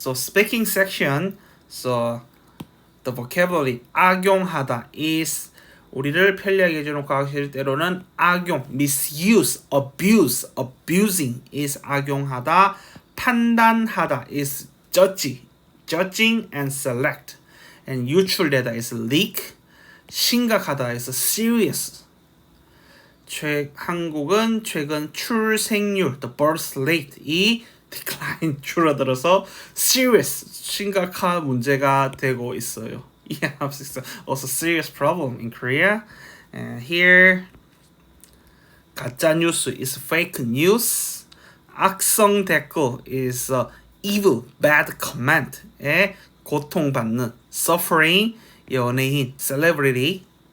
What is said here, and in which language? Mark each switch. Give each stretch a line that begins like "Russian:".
English: So speaking section, so the vocabulary 악용하다 is
Korean: 우리를 편리하게 해주는 과학실 때로는 악용,
English: misuse, abuse, abusing is 악용하다. 판단하다 is judging and select. And 유출되다 is leak. 심각하다 is serious.
Korean: 한국은 최근 출생률,
English: the birth rate,
Korean: 이 decline 줄어들어서 serious, 심각한 문제가 되고 있어요.
English: Yeah, also serious problem in Korea. And here, 가짜 뉴스 is fake news. 악성 댓글 is evil, bad comment. 고통받는, suffering, 연예인, celebrity.